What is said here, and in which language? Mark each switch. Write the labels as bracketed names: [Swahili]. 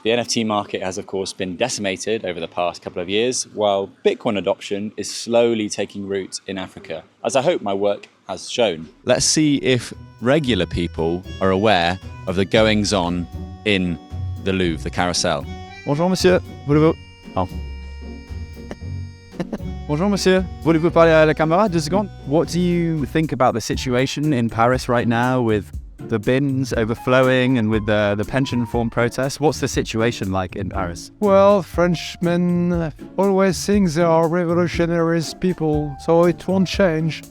[English] The NFT market has, of course, been decimated over the past couple of years, while Bitcoin adoption is slowly taking root in Africa, as I hope my work has shown. Let's see if regular people are aware of the goings-on in the Louvre, the carousel. [French] Bonjour monsieur, voulez-vous... Oh. Bonjour monsieur, voulez-vous parler à la caméra 2 secondes? [English] What do you think about the situation in Paris right now with the bins overflowing and with the pension reform protests? What's the situation like in Paris? Well, Frenchmen always think they are revolutionaries people, so it won't change.